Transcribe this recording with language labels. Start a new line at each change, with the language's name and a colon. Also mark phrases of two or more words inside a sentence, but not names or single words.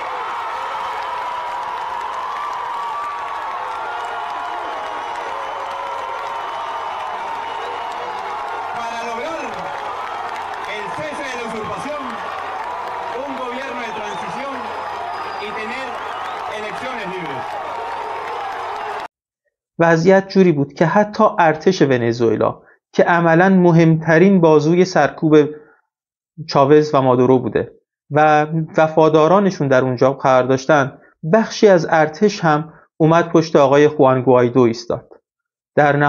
Spanish: Para lograr el cese de la usurpación, un gobierno de transición y tener elecciones libres.
Persian: وضعیت جوری بود که حتی ارتش ونزوئلا که عملاً مهمترین بازوی سرکوب چاوز و مادورو بوده و وفادارانشون در اونجا قرار داشتن، بخشی از ارتش هم اومد پشت آقای خوان گوایدو ایستاد.